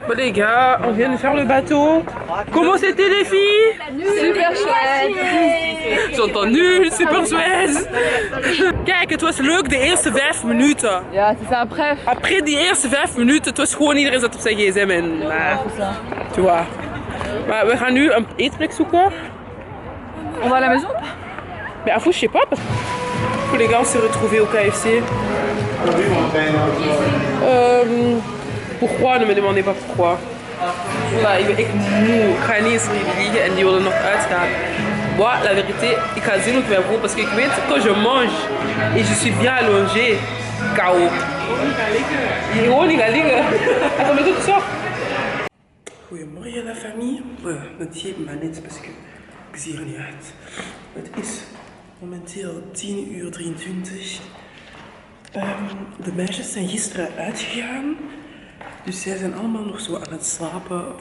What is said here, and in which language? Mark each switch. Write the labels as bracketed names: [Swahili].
[French] Bon les gars, on vient de faire le bateau. Comment c'était les filles? Super chouette. J'entends nul, super chouette. [Dutch] Kijk, het was leuk de eerste 5 minuten. Ja, het is [French] après. [Dutch] Après die eerste 5 minuten, het was gewoon iedereen zat op zijn gsm en... [French] Tu vois. [Dutch] Maar we gaan nu een eetplek zoeken. [French] On va à la maison? Mais à fou, je sais pas. Parce que les gars, on s'est retrouvés au KFC. Pourquoi? Ne me demandez pas pourquoi. Voilà, [Dutch] ik ben echt moe. Ik ga niet eens liegen en die willen nog uitgaan. [French] Moi, la vérité, [Dutch] ik ga zien hoe ik mij voel. [French] Parce que [Dutch] ik weet, [French] quand je mange et je suis bien allongée, KO. [Dutch] Gewoon niet gaan liggen. [French] Attends, mais tout ça. [Dutch] Goedemorgen [French] la famille. [Dutch] Het geeft me niets, [French] parce que [Dutch] ik zie er niet uit. Het is momenteel 10:23. De meisjes zijn gisteren uitgegaan. Dus zij zijn allemaal nog zo aan het slapen.